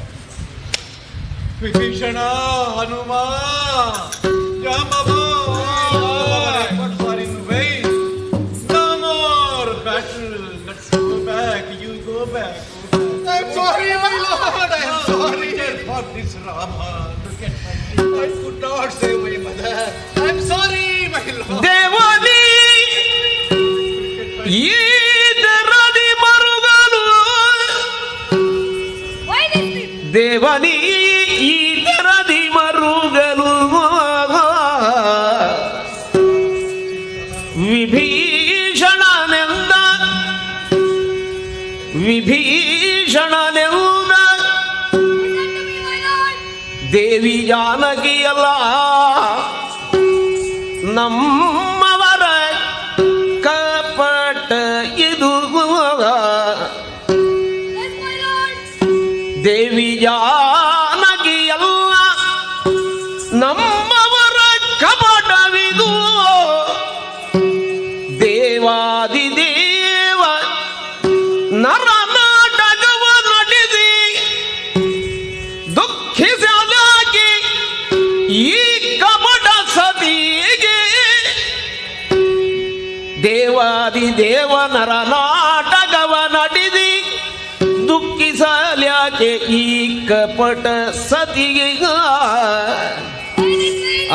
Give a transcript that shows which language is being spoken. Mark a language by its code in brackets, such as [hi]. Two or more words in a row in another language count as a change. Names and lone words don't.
[en] Vibhishana, Hanuma, Jambava, efforts are in vain. No more battle. Let's go back. You go back. I'm sorry, my lord. I am sorry for this Rama. Look at my I could not save my mother. I'm sorry, my lord. [kn] ದೇವನಿ ಈ ತೆರದಿ ಮರುಗನು [en] Why this trip? [kn] ದೇವನಿ ಈ ತೆರದಿ ಮರುಗನು ವಿಭೀಷಣನೆಂದ [en] Listen to me, my lord. [kn] ದೇವಿ ಜಾನಕಿಯಲ್ಲ ನಮ್ಮವರ ಕಪಟ ಇದು [en] Yes, my lord. [kn] ದೇವಿ ಜಾನಕಿಯಲ್ಲ ನಮ್ಮವರ ಕಪಟವಿದು ದೇವಾದಿದೇವ ನರನಾಟಕವ ನಡೆಸಿ ದುಃಖಿಸಲಾಗಿ ಈ ಕಪಟ ಸತಿಗೆ ದೇವಾದಿದೇವ ನರನಾಟಕವ ನಡೆಸಿ ದುಃಖಿಸಲಾಗೆ ಈ ಕಪಟ ಸತಿಗೆ [en] Why this trip?